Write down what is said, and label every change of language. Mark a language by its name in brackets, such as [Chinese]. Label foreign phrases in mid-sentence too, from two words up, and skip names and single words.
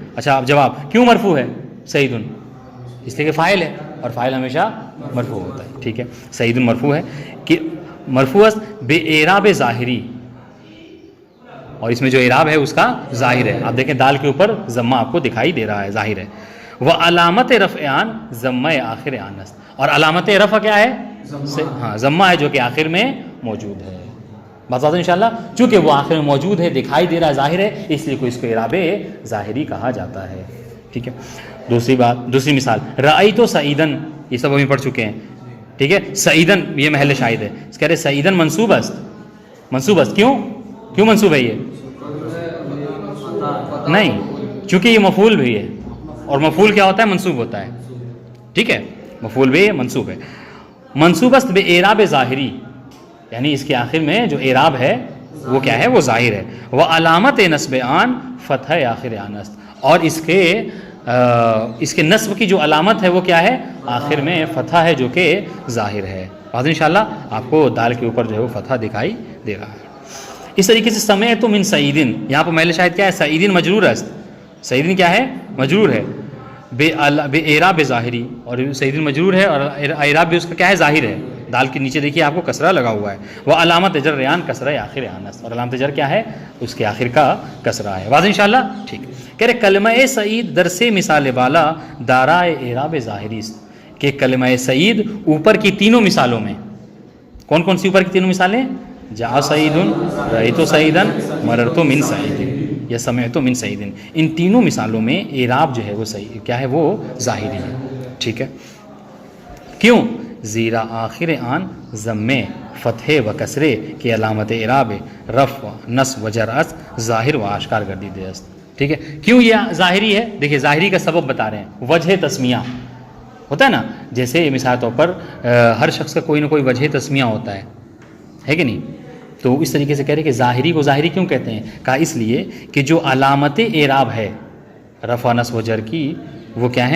[Urdu] اچھا اب جواب کیوں مرفوع ہے سعیدن؟ اس لیے کہ فاعل ہے اور فاعل ہمیشہ مرفوع ہوتا ہے، ٹھیک ہے؟ سعیدن مرفوع ہے کہ [Persian] مرفوع است بے اعراب ظاہری، [Urdu] اور اس میں جو اعراب ہے اس کا ظاہر ہے. آپ دیکھیں دال کے اوپر ضمہ آپ کو دکھائی دے رہا ہے، ظاہر ہے. [Persian] وہ علامت رفع آن ضمہ آخر آن است، [Urdu] اور علامت رفع کیا ہے؟ ہاں ضمہ ہے جو کہ آخر میں موجود ہے. بات [Arabic] ان شاء اللہ، [Urdu] چونکہ وہ آخر میں موجود ہے، دکھائی دے رہا ہے، ظاہر ہے، اس لیے اس کو اعراب ظاہری کہا جاتا ہے، ٹھیک ہے؟ دوسری مثال، [Arabic] رأیت سعیدن، [Urdu] یہ سب ابھی پڑھ چکے ہیں، ٹھیک ہے؟ سعیدن یہ محل شاہد ہے. کہہ رہے [Persian] سعیدن منصوب است. منصوب است [Urdu] کیوں منصوب ہے؟ یہ نہیں، چونکہ یہ مفعول بھی ہے، اور مفعول کیا ہوتا ہے؟ منصوب ہوتا ہے، ٹھیک ہے؟ مفعول بھی منصوب ہے. [Persian] منصوب است بے اعراب ظاہری، [Urdu] یعنی اس کے آخر میں جو اعراب ہے وہ کیا ہے؟ وہ ظاہر ہے. [Persian] وہ علامت نصب آن فتح آخر آن است، [Urdu] اور اس کے نصب کی جو علامت ہے وہ کیا ہے؟ آخر میں فتح ہے جو کہ ظاہر ہے. بعد انشاءاللہ آپ کو دال کے اوپر جو ہے وہ فتح دکھائی دے رہا ہے. اس طریقے سے [Arabic] سمعت من سعیدن، [Urdu] یہاں پر محل شاہد کیا ہے؟ [Persian] سعیدن مجرور است. [Urdu] سعیدن کیا ہے؟ مجرور ہے بے اعراب ظاہری، اور سعیدن مجرور ہے اور اعراب بھی اس کا کیا ہے؟ ظاہر ہے. دال کے نیچے دیکھیے آپ کو کسرہ لگا ہوا ہے. [Persian] وہ علامت جر ریان کسرہ آخر آن است، [Urdu] اور علامت جر کیا ہے؟ اس کے آخر کا کسرہ ہے. واضح انشاءاللہ؟ ٹھیک. کہہ رہے [Persian] کلمہ سعید درس مثال بالا دارائے اعراب ظاہری است، [Urdu] کہ کلمہ سعید اوپر کی 3 مثالوں میں، کون کون سی اوپر کی 3 مثالیں؟ [Arabic] جاء سعیدن، رأیت سعیدن، مررت من سعیدن یا سمعت من سعیدن. [Urdu] ان 3 مثالوں میں اعراب جو ہے وہ صحیح کیا ہے؟ وہ ظاہری ہے، ٹھیک ہے؟ کیوں؟ [Persian] زیرا آخر آن ضمے فتح و کسرے کی علامت اعراب رفع نصب و جر است ظاہر و آشکار گردیدہ است. [Urdu] ٹھیک ہے؟ کیوں یہ ظاہری ہے؟ دیکھیے ظاہری کا سبب بتا رہے ہیں. وجہ تسمیہ ہوتا ہے نا، جیسے مثال طور پر ہر شخص کا کوئی نہ کوئی وجہ تسمیہ ہوتا ہے کہ نہیں؟ تو اس طریقے سے کہہ رہے کہ ظاہری کو ظاہری کیوں کہتے ہیں؟ کہا اس لیے کہ جو علامت اعراب ہے رفع نصب و جر کی وہ کیا ہیں؟